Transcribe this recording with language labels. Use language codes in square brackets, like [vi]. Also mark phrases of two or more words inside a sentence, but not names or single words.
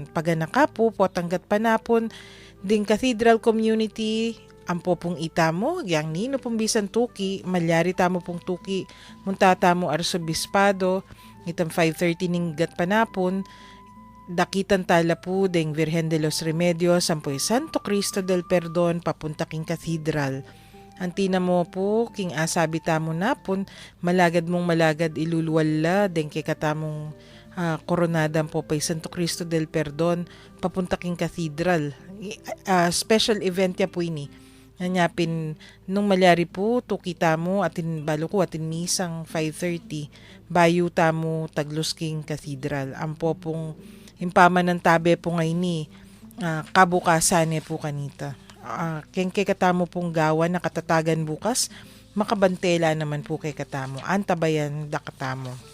[pam] Paganaka po tanggat panapon ding Cathedral Community, ang po pong itamo, yang nino pong bisan tuki, malyari tamo pong tuki, muntatamo Arsobispado, itang 5:30 ning gat panapon, dakitan tala po ding Virgen de los Remedios, ang po Santo Cristo del Perdon, papunta king Cathedral. Antina mo po, king asabi tamo napon, malagad mong malagad iluluwala, deng kay katamong Coronada po pay Santo Cristo del Perdon papunta king Cathedral. [en] Special event [pam] ya po ini. Nanyapin nung malyari po to kita mo atin balo ko atin misang 5:30 bayu tamo Taglos king Cathedral. Ampo pong impaman ng tabe po ngayon ni kabukasan po kanita. Kay katamo pong gawa na katatagan bukas makabantela naman po kay katamo antabayan da katamo.